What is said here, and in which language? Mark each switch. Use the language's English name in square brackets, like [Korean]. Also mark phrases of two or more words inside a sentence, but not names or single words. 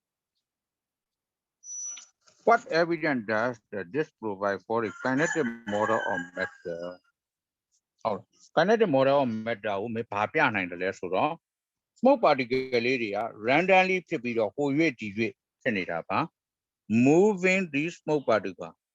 [English] What evidence does this provide for a kinetic model of matter [Burmese] ဟုတ် [English] kinetic model of matter [Burmese] ကိုမင်းဘာပြနိုင်တယ်လဲဆိုတော့ [English] smoke particle [Burmese] လေးတွေက randomly ဖြစ်ပြီးတော့ဟိုရွေ့ဒီရွေ့ဖြစ်နေတာပါ [English] moving these smoke particle